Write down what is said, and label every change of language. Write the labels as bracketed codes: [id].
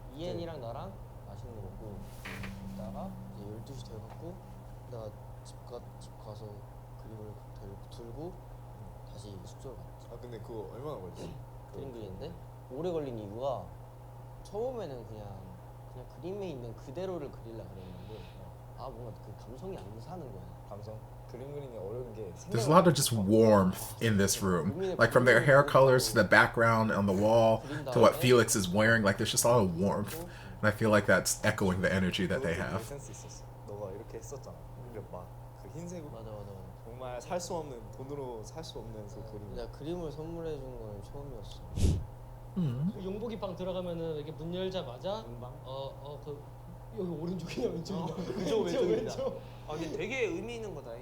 [ko] 이엔이랑 나랑 맛있는 거 먹고 있다가 이제 12시 돼갖고 내가 집 가서 그림을 들고 다시 숙소로 갔지. 아 근데 그거 얼마나 걸렸어? 그림 그리는데 오래 걸린 이유가 처음에는 그냥 그림에 있는 그대로를 그리려 그랬는데 뭔가 그 감성이 안 사는 거야. 감성? 그림 그리는 게 어려운 게 [en] There's a lot of just warmth in this room. Like from their hair colors to the background on the wall to what Felix is wearing, like there's just a lot of warmth. And I feel like that's echoing the energy that they have. [ko] 센스 있었어. 너가 이렇게 했었잖아. 근데 막 그 흰색 맞아. 정말 살 수 없는 돈으로 살 수 없는 그 그림. 내가 그림을 선물해 준 건 처음이었어. 그 용복이 방 들어가면은 이렇게 문 열자마자 그 여기 오른쪽이냐 왼쪽이냐 그쪽 왼쪽입니다. 근데 되게 의미 있는 거다.